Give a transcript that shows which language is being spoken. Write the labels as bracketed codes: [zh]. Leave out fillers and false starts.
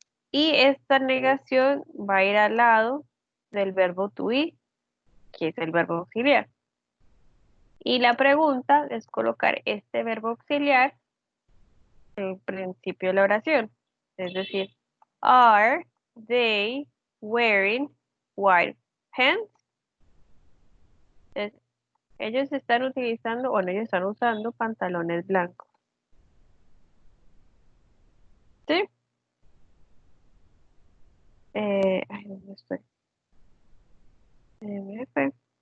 [es] Y esta negación va a ir al lado del verbo to be, que es el verbo auxiliar. Y la pregunta es colocar este verbo auxiliar en el principio de la oración. Es decir, [en] are they wearing white pants? [es] Entonces, ellos están utilizando, bueno, ellos están usando pantalones blancos. ¿Sí? Ay, ¿dónde estoy? MF.